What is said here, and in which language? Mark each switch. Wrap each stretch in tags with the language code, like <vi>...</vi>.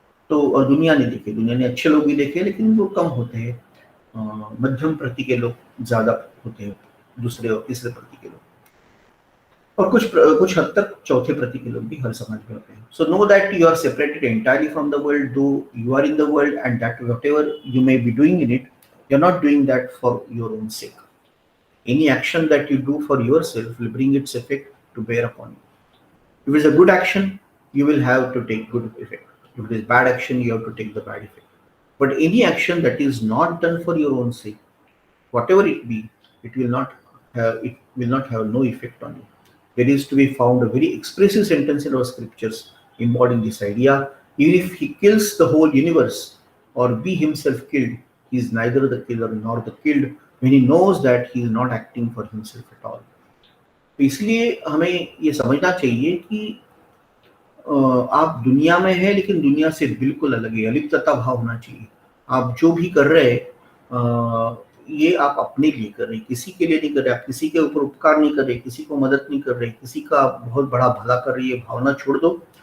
<hi>तो और दुनिया ने देखे, दुनिया ने अच्छे लोग भी देखे लेकिन वो कम होते हैं, मध्यम प्रति के लोग ज्यादा होते हैं, दूसरे और तीसरे प्रति के लोग, और कुछ हद तक चौथे प्रति के लोग भी हर समाज में होते हैं।</hi> <en>So know that you are separated entirely from the world, though you are in the world, and that whatever you may be doing in it, you are not doing that for your own sake. Any action that you do for yourself will bring its effect to bear upon you. If it's a good action, you will have to take good effect. If it is bad action, you have to take the bad effect. But any action that is not done for your own sake, whatever it be, it will not have no effect on you. There is to be found a very expressive sentence in our scriptures embodying this idea. Even if he kills the whole universe or be himself killed, he is neither the killer nor the killed when he knows that he is not acting for himself at all.</en> <hi>तो इसलिए हमें ये समझना चाहिए कि आप दुनिया में हैं लेकिन दुनिया से बिल्कुल अलग है, अलिप्तता भाव होना चाहिए। आप जो भी कर रहे हैं ये आप अपने लिए कर रहे हैं, किसी के लिए नहीं कर रहे, आप किसी के ऊपर उपकार नहीं कर रहे, किसी को मदद नहीं कर रहे, किसी का बहुत बड़ा भला कर रही है, भावना छोड़ दो।</hi>